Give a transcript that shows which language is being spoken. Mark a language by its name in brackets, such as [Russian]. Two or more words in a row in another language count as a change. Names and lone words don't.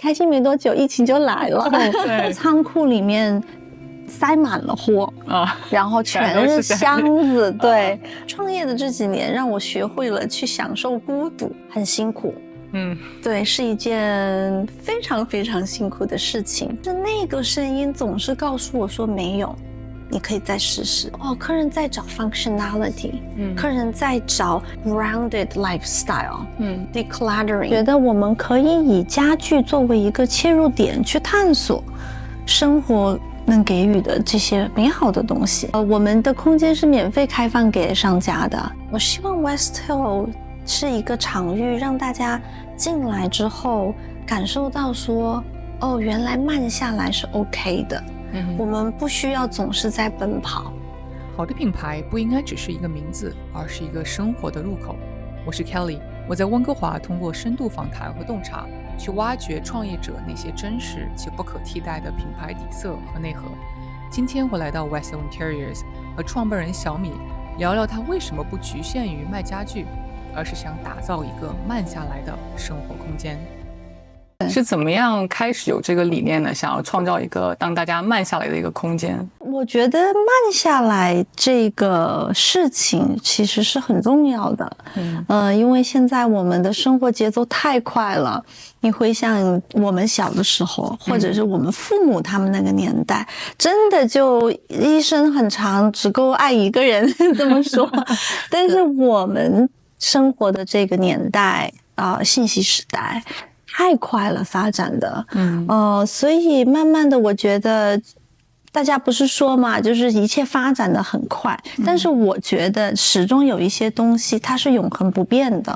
[Chinese] 開心沒多久，疫情就來了，对，倉庫裡面塞滿了貨啊，然後全是箱子。對，創業的這幾年讓我學會了去享受孤獨，很辛苦。对，是一件非常非常辛苦的事情。是那個聲音總是告訴我說沒有，你可以再試試。客人在找 functionality，客人在找 [English] grounded lifestyle，decluttering。 [Chinese] 覺得我們可以以家具作為一個切入點去探索生活能給予的這些美好的東西。我們的空間是免費開放給商家的。我希望 Westhill 是一個場域，讓大家進來之後感受到說，原來慢下來是 OK 的。我們不需要總是在奔跑。好的品牌不應該只是一個名字，而是一個生活的入口。我是 Kelly， 我在溫哥華通過深度訪談和洞察，去挖掘創業者那些真實且不可替代的品牌底色和內核。今天我來到 Westhill Interiors，和創辦人小米聊聊他為什麼不局限於賣家具，而是想打造一個慢下來的生活空間。是怎麼樣開始有這個理念呢？想要創造一個讓大家慢下來的一個空間。我覺得慢下來這個事情其實是很重要的。因為現在我們的生活節奏太快了。你回想我們小的時候，或者是我們父母他們那個年代，真的就一生很長，只夠愛一個人這麼說。但是我們生活的這個年代信息時代太快了發展的，所以慢慢的我觉得大家不是說嘛，就是一切发展的很快，但是我觉得始終有一些東西它是永恆不變的。